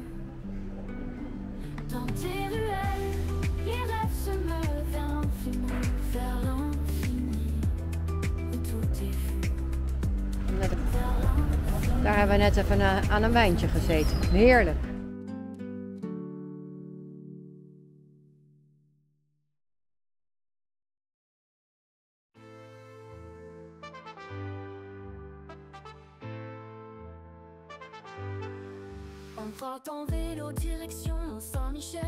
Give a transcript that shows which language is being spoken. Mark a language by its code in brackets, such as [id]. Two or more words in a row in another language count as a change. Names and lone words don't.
[fr] Dans tes ruelles, les rêves se meuvent vers l'infini où tout est vu. [nl] Daar hebben we net even aan een wijntje gezeten. Heerlijk. [fr] On part en vélo direction Saint-Michel.